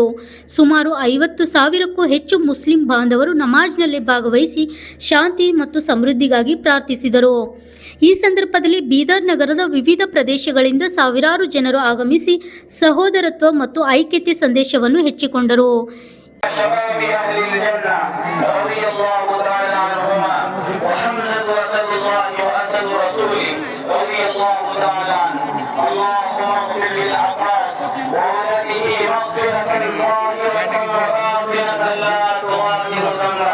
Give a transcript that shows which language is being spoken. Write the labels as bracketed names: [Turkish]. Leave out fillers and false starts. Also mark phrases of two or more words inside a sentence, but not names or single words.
[Kannada] ಸುಮಾರು 50,000ಕ್ಕೂ ಹೆಚ್ಚು ಮುಸ್ಲಿಂ ಬಾಂಧವರು ನಮಾಜ್ನಲ್ಲಿ ಭಾಗವಹಿಸಿ ಶಾಂತಿ ಮತ್ತು ಸಮೃದ್ಧಿಗಾಗಿ ಪ್ರಾರ್ಥಿಸಿದರು. ಈ ಸಂದರ್ಭದಲ್ಲಿ ಬೀದರ್ ನಗರದ ವಿವಿಧ ಪ್ರದೇಶಗಳಿಂದ ಸಾವಿರಾರು ಜನರು ಆಗಮಿಸಿ ಸಹೋದರತ್ವ ಮತ್ತು ಐಕ್ಯತೆ ಸಂದೇಶವನ್ನು ಹೆಚ್ಚಿಕೊಂಡರು. [Arabic] رضي الله تعالى عنه. اللهم اغفر للعباس وولده مغفرة ظاهرة وباطنة لا تغادر ذنبا.